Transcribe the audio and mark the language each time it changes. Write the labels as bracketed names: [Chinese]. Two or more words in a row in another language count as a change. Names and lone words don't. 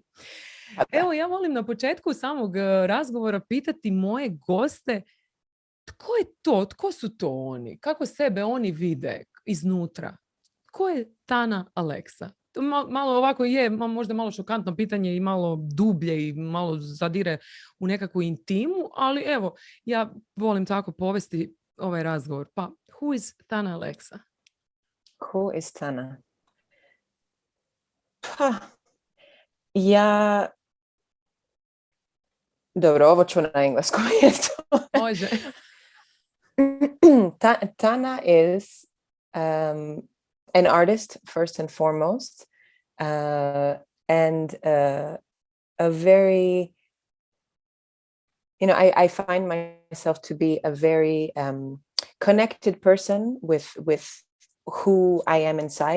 [Croatian] Evo, ja volim na početku samog razgovora pitati moje goste tko je to, tko su to oni, kako sebe oni vide iznutra. Ko je Thana Aleksa? Malo ovako je, možda malo šokantno pitanje i malo dublje i malo zadire u nekakvu intimu, ali evo, ja volim tako povesti ovaj razgovor. Pa, [English] who is Thana Aleksa? Who is Thana? [Croatian] Pa, ja... Dobro, ovo ću na engleskom. Može. [English] Thana is an artist, first and foremost, and a very, I find myself to be a very connected person with who I am inside.